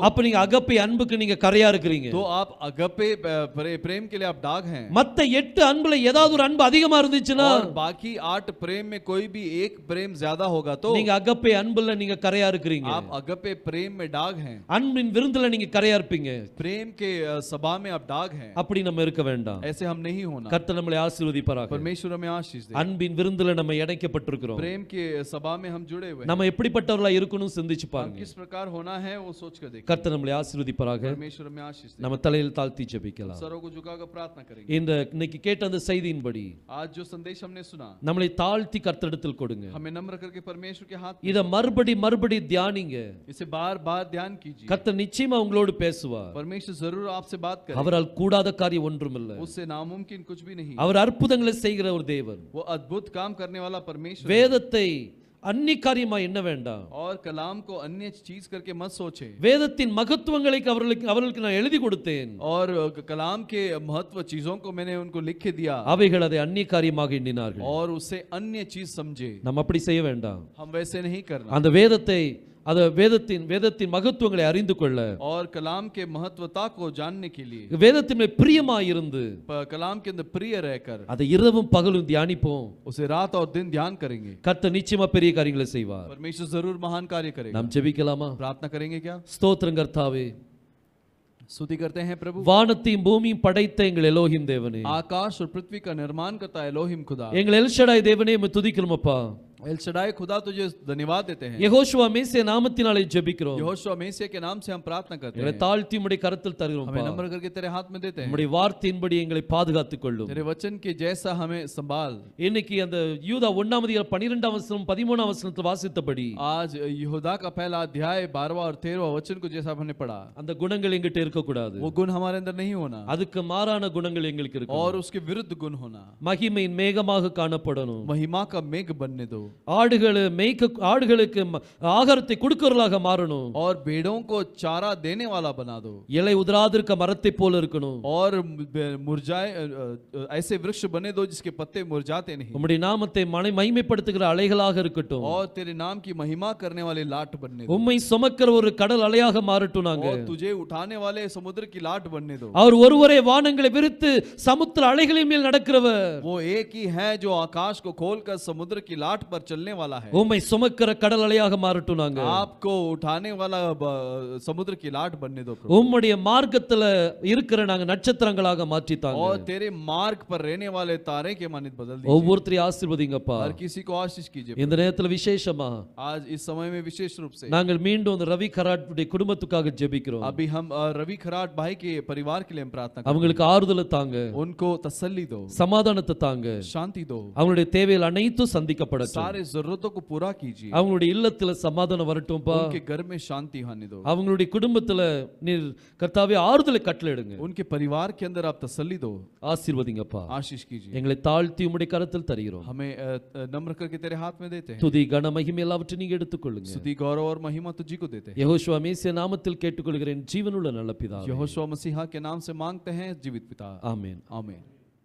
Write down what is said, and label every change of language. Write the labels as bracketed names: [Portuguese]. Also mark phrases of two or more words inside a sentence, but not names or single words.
[Tamil] அப்ப நீங்க அகப்பே அன்புக்கு நீங்க கரையா இருக்கிறீங்க. [Hindi] आप अगपे प्रेम के लिए आप दाग हैं। [Tamil] மத்த 8 அன்புல ஏதாவது ஒரு அன்பு அதிகமா இருந்துச்சுன்னா, [Hindi] और बाकी 8 प्रेम में कोई भी एक प्रेम ज्यादा होगा तो [Tamil] நீங்க அகப்பே அன்புல நீங்க கரையா இருக்கிறீங்க. [Hindi] आप अगपे प्रेम में दाग हैं, [Tamil] அன்பின் விருந்துல நீங்க கரையா இருப்பீங்க. [Hindi] प्रेम के सभा में आप दाग हैं। [Tamil] அப்படி நம்ம இருக்க வேண்டாம். [Hindi] ऐसे हम नहीं होना। [Tamil] கர்த்தர் நம்மளை ஆசீர்வதிப்பாராக. [Hindi] परमेश्वर हमें आशीष दे। [Tamil] அன்பின் விருந்துல நம்ம இணைக்கப்பட்டிருக்கிறோம். [Hindi] प्रेम के सभा में हम जुड़े हुए हैं। [Tamil] நம்ம எப்படிப்பட்டவர்களா இருக்கணும் சிந்திச்சு [Hindi] हम [Tamil] பாருங்க. [Hindi] किस प्रकार होना है वो सोच कर देखिए। [Tamil] கர்த்தர் நம்மளை ஆசீர்வதிப்பாராக. [Hindi] परमेश्वर हमें आशीष दे। [Tamil] நம்ம தலையில் தாழ்த்தி ஜெபிக்கலாம். [Hindi] सरों को झुकाकर प्रार्थना करेंगे। [Tamil] இன்னைக்கு கேட்ட அந்த செய்தியின்படி [Hindi] आज जो संदेश हमने सुना, [Tamil] நம்மளை தாழ்த்தி கர்த்தரிடத்தில் கொடுங்க. [Hindi] हमें नम्र करके परमेश्वर के हाथ [Tamil] இத மறுபடி தியானிங்க. [Hindi] इसे बार बार ध्यान कीजिए। [Tamil] கர்த்தர் நிச்சயமா உங்களோடு பேசுவார். [Hindi] परमेश्वर जरूर आपसे बात करेगा। [Tamil] அவரால் கூடாத காரியம் ஒன்றுமில்லை. [Hindi] उससे नामुमकिन कुछ भी नहीं। [Tamil] அவர் அற்புதங்களை செய்கிற ஒரு தேவன். [Hindi] वो अद्भुत काम करने वाला परमेश्वर। [Tamil] வேதத்தை அந்நிய காரியமா என்ன வேண்டாம். [Hindi] और कलाम को अन्य चीज करके मत सोचे। [Tamil] வேதத்தின் மகத்துவங்களை அவர்களுக்கு நான் எழுதி கொடுத்தேன். [Hindi] और कलाम के महत्व चीजों को मैंने उनको लिख के दिया। [Tamil] அவைகள் அதை அந்நிய காரியமாக எண்ணினார்கள். [Hindi] और उसे अन्य चीज समझे। [Tamil] நம்ம அப்படி செய்ய வேண்டாம். [Hindi] हम वैसे नहीं करना। [Tamil] அந்த வேதத்தின் மகத்துவங்களை அறிந்து கொள்ள, [Hindi] और कलाम के महत्वता को जानने के लिए [Tamil] வேதத்தின் மேல் பிரியமாய் இருந்து [Hindi] कलाम के अंदर प्रिय रहकर [Tamil] அதை இரவும் பகலும் தியானிப்போம். [Hindi] उसे रात और दिन ध्यान करेंगे। [Tamil] கர்த்தர் நிச்சயமா பெரிய காரியங்களை செய்வார். [Hindi] परमेश्वर जरूर महान कार्य करेगा। [Tamil] நாம் ஜெபிக்கலாமா? [Hindi] प्रार्थना करेंगे क्या? [Tamil] ஸ்தோத்திரம் கர்த்தாவே. [Hindi] स्तुति करते हैं प्रभु। [Tamil] வானத்தையும் பூமியும் படைத்த எங்கள் எலோஹிம் தேவனே, [Hindi] आकाश और पृथ्वी का निर्माण करता है एलोहिम खुदा। [Tamil] எங்கள் எல்ஷடாய் தேவனே உம்மை துதிக்கிறோம் அப்பா. [Hindi] एल शडाई खुदा तुझे धन्यवाद देते हैं। [Tamil] யெகோஷுவா மேசியா நாமத்தினாலே ஜெபிக்கிறோம். [Hindi] यहोशुआ मेसिया के नाम से हम प्रार्थना करते [Tamil] எங்களை [Hindi] हैं। [Tamil] தாழ்த்தி உம்முடைய கரத்தில் தருகிறோம் [Hindi] हमें [Tamil] அப்பா. [Hindi] नम्र करके तेरे हाथ में देते हैं। [Tamil] உம்முடைய வார்த்தையின்படி எங்களை பாதுகாத்துக் கொள்ளும். [Hindi] तेरे वचन के जैसा हमें संभाल। [Tamil] இன்னைக்கு அந்த யூதா 1ஆம் அதிகாரம் 12ஆம் வசனம் 13ஆம் வசனத்தில் வாசித்தபடி [Hindi] आज यहूदा का पहला अध्याय 12वां और 13वां वचन को जैसा हमने पढ़ा, [Tamil] அந்த குணங்கள் எங்கிட்ட இருக்க கூடாது. [Hindi] वो गुण हमारे अंदर नहीं होना [Tamil] அதுக்கு மாறான குணங்கள் எங்களுக்கு இருக்கு. [Hindi] और उसके विरुद्ध गुण होना। [Tamil] மகிமையின் மேகமாக காணப்படணும். [Hindi] महिमा का मेघ बनने दो। [Tamil] ஆடுகளுக்கு ஆகாரத்தை கொடுக்கிறவர்களாக மாறணும். [Hindi] और भेड़ों को चारा देने वाला बना दो। [Tamil] இலை உதிராதிருக்க மரத்தை போல இருக்கணும். [Hindi] और मुरझाए ऐसे वृक्ष बने दो जिसके पत्ते मुरझाते नहीं। [Tamil] உம்முடைய நாமத்தை மகிமைப்படுத்துகிற அலைகளாக இருக்கட்டும். [Hindi] और तेरे नाम की महिमा करने वाले लाट बनने दो। [Tamil] உம்மை சுமக்கிற ஒரு கடல் அலையாக மாறட்டும். நாங்க [Hindi] और तुझे उठाने वाले समुद्र की लाट बनने दो। [Tamil] அவர் ஒருவரே வானங்களை விரித்து சமுத்திர அலைகளின் மேல் நடக்கிறவர். [Hindi] वो एक ही है जो आकाश को खोलकर समुद्र की लाट पर पर चलने वाला है, [Tamil] உம்மை சுமக்கிற கடல் அலையாக மாறட்டும். நாங்க [Hindi] आपको उठाने वाला समुद्र की लाट बनने दो प्रभु, [Tamil] உம்முடைய மார்க்கத்துல இருக்கிற நாங்க நட்சத்திரங்களாக மாற்றித்தாங்க. [Hindi] और तेरे मार्ग पर रहने वाले तारे के मानित बदल दीजिए, [Tamil] ஒவ்வொருத்தரையும் ஆசீர்வதிங்கப்பா. [Hindi] हर किसी को आशीष कीजिए [Tamil] இந்த நேரத்துல விசேஷமா [Hindi] आज इस समय में विशेष रूप से। [Tamil] நாங்கள் மீண்டும் அந்த ரவி கராட்டுடைய குடும்பத்துக்காக ஜெபிக்கிறோம். [Hindi] अभी हम रवि खराट भाई के परिवार के लिए हम प्रार्थना करते [Tamil] அவங்களுக்கு ஆறுதலை தாங்க, [Hindi] हैं, उनको तसल्ली दो, [Tamil] சமாதானத்தை தாங்க, [Hindi] शांति दो, [Tamil] அவங்களுடைய தேவைகள் அனைத்தும் சந்திக்கப்படட்டும். [Hindi] सारे जरूरतों को पूरा कीजिए, [Tamil] அவங்களுடைய இல்லத்துல சமாதானம் வரட்டும்பா. [Hindi] उनके घर में शांति आने दो, [Tamil] அவங்களுடைய குடும்பத்துல நீர் கர்த்தாவே ஆறுதலை கட்டளையிடுங்க. [Hindi] उनके परिवार के अंदर आप तसल्ली दो, [Tamil] ஆசீர்வதிங்கப்பா. [Hindi] आशीष कीजिए। [Tamil] எங்களை தாழ்த்தி உம்முடைய கரத்தில் தருகிறோம். [Hindi] हमें नम्र करके तेरे हाथ में देते हैं, [Tamil] துதி கன மகிமை எல்லாவற்றையும் நீங்க எடுத்துக்கொள்ளுங்க. [Hindi] स्तुति गौरव और महिमा तुझी को देते हैं। [Tamil] யெகோஷுவா மேசியா நாமத்தில் கேட்டுக்கொள்கிறேன் ஜீவனுள்ள நல்ல பிதாவே. [Hindi] यहोशुआ मसीहा के नाम से मांगते हैं जीवित पिता, [Tamil] ஆமென். [Hindi] आमीन।